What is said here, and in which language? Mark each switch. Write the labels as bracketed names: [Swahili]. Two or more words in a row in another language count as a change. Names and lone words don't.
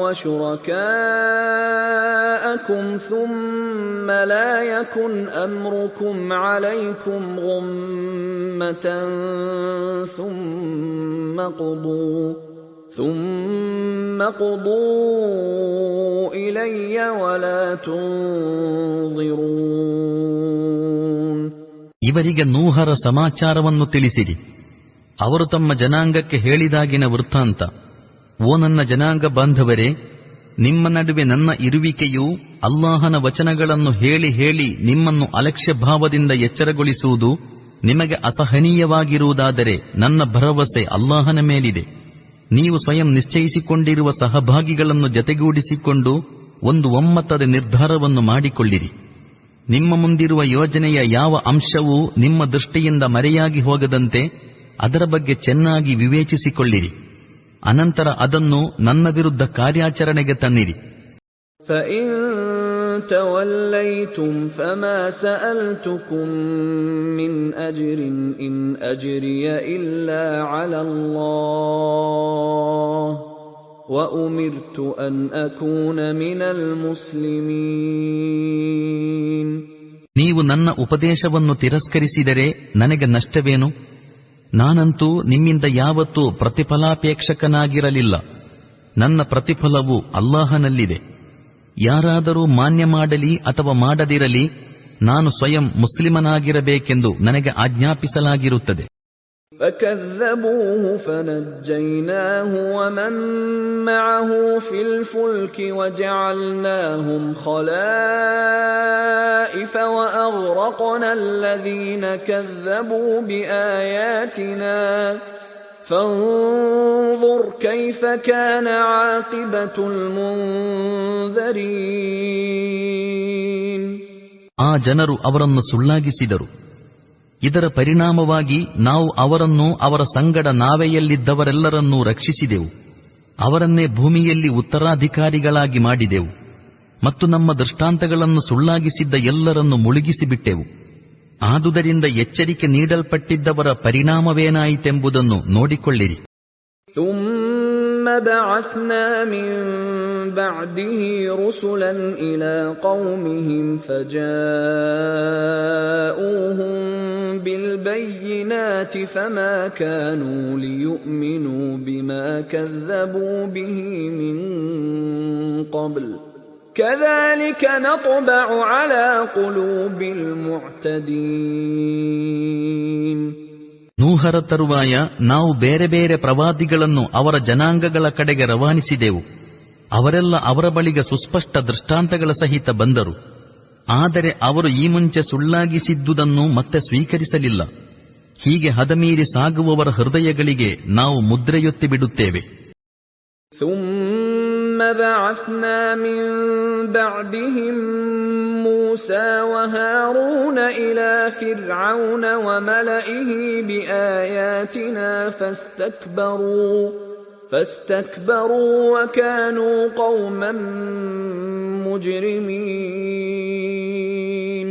[Arabic] وشركاءكم ثم لا يكن أمركم عليكم غمة ثم قضوا إلي ولا تنظرون. [Kannada] ಇವರಿಗೆ ನೂಹರ ಸಮಾಚಾರವನ್ನು ತಿಳಿಸಿರಿ. ಅವರು ತಮ್ಮ ಜನಾಂಗಕ್ಕೆ ಹೇಳಿದಾಗಿನ ವೃತ್ತಾಂತ. ಓ ನನ್ನ ಜನಾಂಗ ಬಾಂಧವರೇ, ನಿಮ್ಮ ನಡುವೆ ನನ್ನ ಇರುವಿಕೆಯು ಅಲ್ಲಾಹನ ವಚನಗಳನ್ನು ಹೇಳಿ ಹೇಳಿ ನಿಮ್ಮನ್ನು ಅಲಕ್ಷ್ಯ ಭಾವದಿಂದ ಎಚ್ಚರಗೊಳಿಸುವುದು ನಿಮಗೆ ಅಸಹನೀಯವಾಗಿರುವುದಾದರೆ ನನ್ನ ಭರವಸೆ ಅಲ್ಲಾಹನ ಮೇಲಿದೆ. ನೀವು ಸ್ವಯಂ ನಿಶ್ಚಯಿಸಿಕೊಂಡಿರುವ ಸಹಭಾಗಿಗಳನ್ನು ಜತೆಗೂಡಿಸಿಕೊಂಡು ಒಂದು ಒಮ್ಮತದ ನಿರ್ಧಾರವನ್ನು ಮಾಡಿಕೊಳ್ಳಿರಿ. ನಿಮ್ಮ ಮುಂದಿರುವ ಯೋಜನೆಯ ಯಾವ ಅಂಶವೂ ನಿಮ್ಮ ದೃಷ್ಟಿಯಿಂದ ಮರೆಯಾಗಿ ಹೋಗದಂತೆ ಅದರ ಬಗ್ಗೆ ಚೆನ್ನಾಗಿ ವಿವೇಚಿಸಿಕೊಳ್ಳಿರಿ. ಅನಂತರ ಅದನ್ನು ನನ್ನ ವಿರುದ್ಧ ಕಾರ್ಯಾಚರಣೆಗೆ ತನ್ನಿರಿ. [Arabic] فَإِن تَوَلَّيْتُمْ فَمَا سَأَلْتُكُم مِّنْ أَجْرٍ إِنْ أَجْرِيَ إِلَّا عَلَى اللَّهِ وَأُمِرْتُ أَنْ أَكُونَ مِنَ الْمُسْلِمِينَ. [Kannada] ನೀವು ನನ್ನ ಉಪದೇಶವನ್ನು ತಿರಸ್ಕರಿಸಿದರೆ ನನಗೆ ನಷ್ಟವೇನು? ನಾನಂತೂ ನಿಮ್ಮಿಂದ ಯಾವತ್ತೂ ಪ್ರತಿಫಲಾಪೇಕ್ಷಕನಾಗಿರಲಿಲ್ಲ. ನನ್ನ ಪ್ರತಿಫಲವು ಅಲ್ಲಾಹನಲ್ಲಿದೆ. ಯಾರಾದರೂ ಮಾನ್ಯ ಮಾಡಲಿ ಅಥವಾ ಮಾಡದಿರಲಿ, ನಾನು ಸ್ವಯಂ ಮುಸ್ಲಿಮನಾಗಿರಬೇಕೆಂದು ನನಗೆ ಆಜ್ಞಾಪಿಸಲಾಗಿರುತ್ತದೆ. [Arabic] فكذبوه فنجيناه ومن معه في الفلك وجعلناهم خلائف وأغرقنا الذين كذبوا بآياتنا فانظر كيف كان عاقبة المنذرين. [Kannada] ಆ ಜನರು ಅವರನ್ನು ಸುಳ್ಳಾಗಿಸಿದರು. ಇದರ ಪರಿಣಾಮವಾಗಿ ನಾವು ಅವರನ್ನು ಅವರ ಸಂಗಡ ನಾವೆಯಲ್ಲಿದ್ದವರೆಲ್ಲರನ್ನೂ ರಕ್ಷಿಸಿದೆವು. ಅವರನ್ನೇ ಭೂಮಿಯಲ್ಲಿ ಉತ್ತರಾಧಿಕಾರಿಗಳಾಗಿ ಮಾಡಿದೆವು ಮತ್ತು ನಮ್ಮ ದೃಷ್ಟಾಂತಗಳನ್ನು ಸುಳ್ಳಾಗಿಸಿದ್ದ ಎಲ್ಲರನ್ನು ಮುಳುಗಿಸಿಬಿಟ್ಟೆವು. ಆದುದರಿಂದ ಎಚ್ಚರಿಕೆ ನೀಡಲ್ಪಟ್ಟಿದ್ದವರ ಪರಿಣಾಮವೇನಾಯಿತೆಂಬುದನ್ನು ನೋಡಿಕೊಳ್ಳಿರಿ. [Arabic] ثم بعثنا من بعده رسلا إلى قومهم فجاءوهم بالبينات فما كانوا ليؤمنوا بما كذبوا به من قبل كذلك نطبع على قلوب المعتدين. [Kannada] ನೂಹರ ತರುವಾಯ ನಾವು ಬೇರೆ ಬೇರೆ ಪ್ರವಾದಿಗಳನ್ನು ಅವರ ಜನಾಂಗಗಳ ಕಡೆಗೆ ರವಾನಿಸಿದೆವು. ಅವರೆಲ್ಲ ಅವರ ಬಳಿಗೆ ಸುಸ್ಪಷ್ಟ ದೃಷ್ಟಾಂತಗಳ ಸಹಿತ ಬಂದರು. ಆದರೆ ಅವರು ಈ ಮುಂಚೆ ಸುಳ್ಳಾಗಿಸಿದ್ದುದನ್ನು ಮತ್ತೆ ಸ್ವೀಕರಿಸಲಿಲ್ಲ. ಹೀಗೆ ಹದಮೀರಿ ಸಾಗುವವರ ಹೃದಯಗಳಿಗೆ ನಾವು ಮುದ್ರೆಯೊತ್ತಿ ಬಿಡುತ್ತೇವೆ. [Arabic] ثم بعثنا من بعدهم موسى وهارون إلى فرعون وملئه بآياتنا فاستكبروا وكانوا قوما مجرمين.